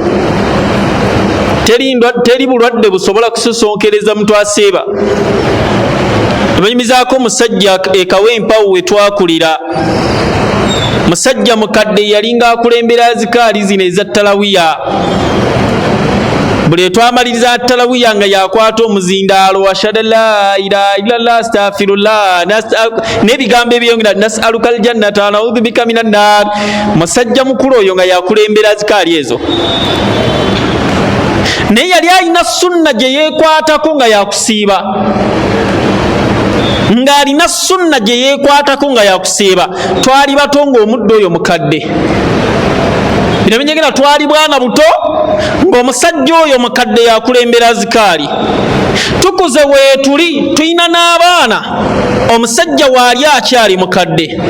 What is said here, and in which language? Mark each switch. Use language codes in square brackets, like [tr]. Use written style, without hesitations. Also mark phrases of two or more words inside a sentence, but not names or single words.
[lg] teri bulwadde busobola kusosonkereza muntu asiiba banyumizaako omusajja ekawempawu we twakulira musajja mukadde yalinga akulembera zikaali zino eza talawiya buli twamaliriza talawiya nga yakwata omuzindaalo [ar] أشهد لا إله إلا الله أستغفر الله [lg] n'ebigambo ebyongera [ar] نسألك الجنة نعوذ بك من النار [lg] musajja mukulu oyo nga yakulembera zikaali ezo naye yali alina sunna gye yeekwatako nga yakusiiba ng'alina sunna gye yeekwatako nga yakusiiba twali bato ng'omudde oyo mukadde bino binyegera twali bwana buto ng'omusajja oyo mukadde yakulembera zikaali tukuze weetuli tulina n'abaana omusajja waali akyali mukadde